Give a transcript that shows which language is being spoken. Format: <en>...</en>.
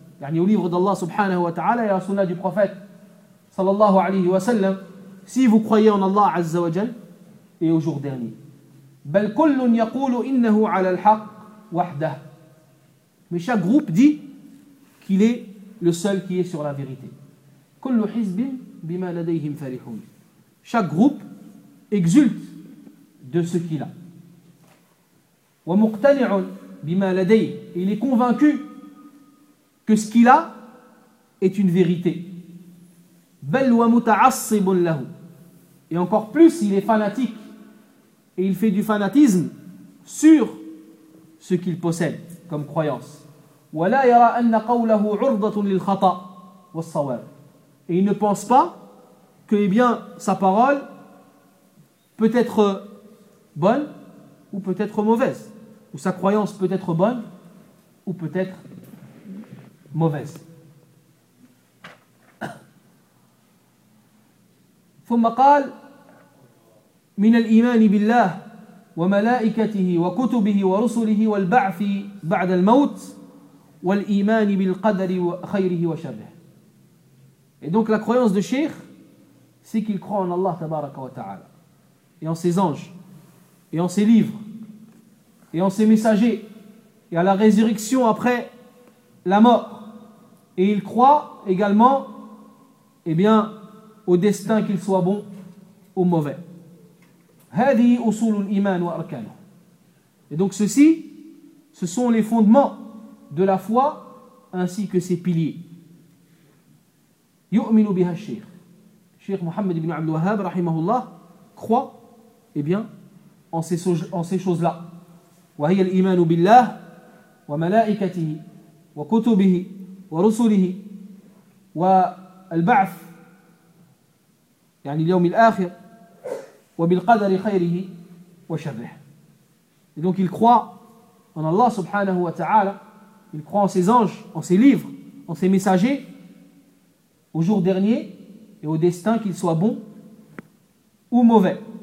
<fr>Yani au livre d'Allah subhanahu wa ta'ala et à la sunna du prophète sallallahu alayhi wa sallam, si vous croyez en Allah azza wa jal et au jour dernier.</fr> <ar>بل كل يقول إنه على الحق وحده.</ar> <fr>Mais chaque groupe dit qu'il est le seul qui est sur la vérité.</fr> <ar>كل حزب بما لديهم فرحون.</ar> <fr>Chaque groupe exulte de ce qu'il a.</fr> <ar>ومقتنع بما لديه.</ar> <fr>Il est convaincu que ce qu'il a est une vérité.</fr> <ar>بل ومتعصب له.</ar> <fr>Et encore plus, il est fanatique et il fait du fanatisme sur ce qu'il possède comme croyance.</fr> <ar>ولا يرى أن قوله عرضة للخطأ والصواب.</ar> <fr>Et il ne pense pas que eh bien sa parole peut être bonne ou peut être mauvaise, ou sa croyance peut être bonne ou peut être mauvaise.</fr> <ar>ثم قال من الإيمان بالله وملائكته وكتبه ورسله والبعث بعد الموت والإيمان بالقدر خيره وشره.</ar> <fr>Et donc la croyance de Cheikh, c'est qu'il croit en Allah tabaraka wa ta'ala, et en ses anges, et en ses livres, et en ses messagers, et à la résurrection après la mort. Et il croit également, eh bien, au destin, qu'il soit bon ou mauvais.</fr> <ar>هذه أصول الإيمان وأركانه.</ar> <fr>Et donc ceci, ce sont les fondements de la foi ainsi que ses piliers.</fr> <ar>يؤمن بها الشيخ.</ar> <fr>Cheikh Mohammed ibn Abdul Wahhab rahimahullah croit, eh bien, en ces choses-là.</fr> <ar>وهي الإيمان بالله وملائكته وكتبه ورسله والبعث يعني اليوم الآخر وبالقدر خيره وشره.</ar> <fr>Et donc il croit en Allah subhanahu wa ta'ala, il croit en ses anges, en ses livres, en ses messagers, au jour dernier et au destin, qu'il soit bon ou mauvais.</fr>